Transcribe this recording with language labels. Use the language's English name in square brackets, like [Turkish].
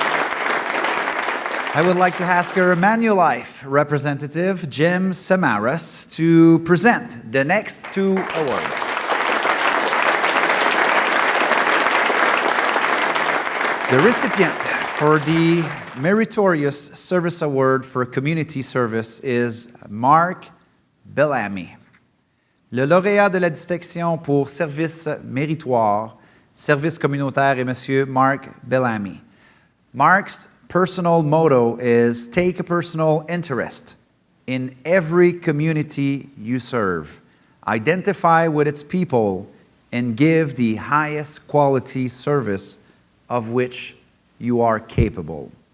[English] I would like to ask our Manulife representative, Jim Samaras, to present the next two awards. The recipient for the Meritorious Service Award for Community Service is Mark Bellamy. [French] Le lauréat de la distinction pour service méritoire, service communautaire est Monsieur Mark Bellamy. [English] Mark's personal motto is take a personal interest in every community you serve, identify with its people, and give the highest quality service of which you are capable.